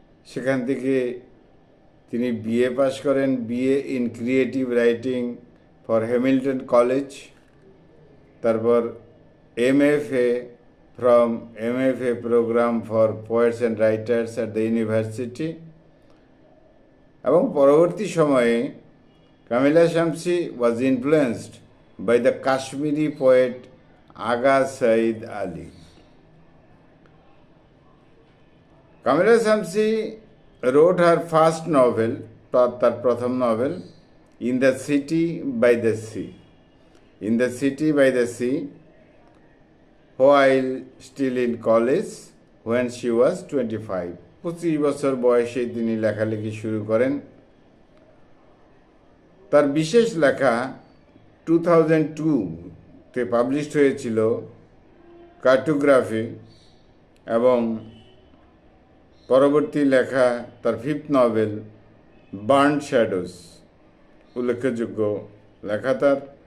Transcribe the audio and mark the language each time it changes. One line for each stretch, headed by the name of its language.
Bangla: সেখান থেকে তিনি বিএ পাশ করেন,
English: BA in creative writing for Hamilton college. তারপর MFA from MFA program for poets and writers at the university.
Bangla: এবং পরবর্তী সময়ে
English: Kamila Shamsi was influenced by the Kashmiri poet Agha Saeed Ali. Kamila Shamsi wrote her first novel,
Bangla: তার প্রথম
English: novel, In the City by the Sea. In the City by the Sea, while still in college when she was 25.
Bangla: 25 বছর বয়সে তিনি লেখালেখি শুরু করেন। তার বিশেষ লেখা 2002-তে পাবলিশড হয়েছিল কার্টোগ্রাফি, এবং পরবর্তী লেখা তার ফিফথ নভেল বার্ন শ্যাডোস উল্লেখযোগ্য লেখা তার।